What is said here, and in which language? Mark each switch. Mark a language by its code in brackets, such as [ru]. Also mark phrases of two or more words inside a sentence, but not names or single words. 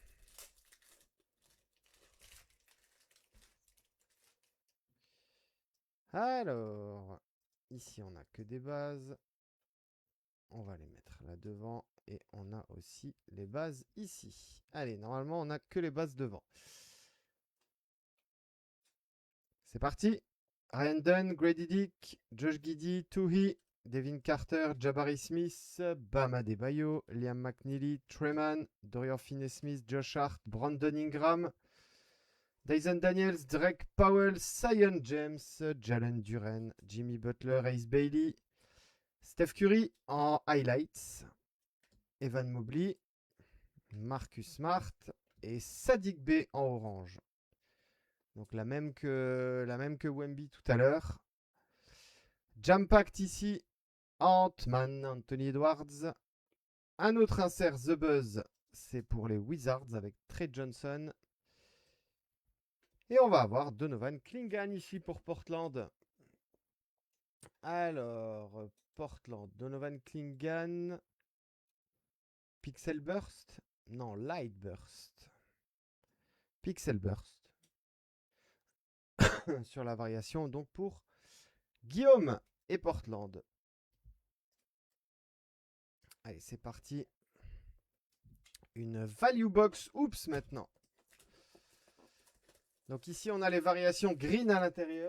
[fr] Alors, ici on n'a que des bases. On va les mettre là devant. Et on a aussi les bases ici. Allez, normalement on n'a que les bases devant. C'est parti. Ryan Dunn, Grady Dick, Josh Giddey, Toohey, Devin Carter, Jabari Smith, Bam Adebayo, Liam McNeely, Treman, Dorian Finney-Smith, Josh Hart, Brandon Ingram, Dyson Daniels, Drake Powell, Zion James, Jalen Duren, Jimmy Butler, Ace Bailey, Steph Curry en highlights, Evan Mobley, Marcus Smart et Sadiq Bey en orange. Donc la même que Wemby tout à l'heure. Jam Pact ici. Ant-Man, Anthony Edwards. Un autre insert The Buzz, c'est pour les Wizards avec Trey Johnson. Et on va avoir Donovan Clingan ici pour Portland. Alors, Portland, Donovan Clingan. Pixel Burst? Non, Light Burst. Pixel Burst. Sur la variation, donc pour Guillaume et Portland. Allez, c'est parti. Une [en] value box. [fr] Oups, maintenant. Donc ici, on a les variations green à l'intérieur.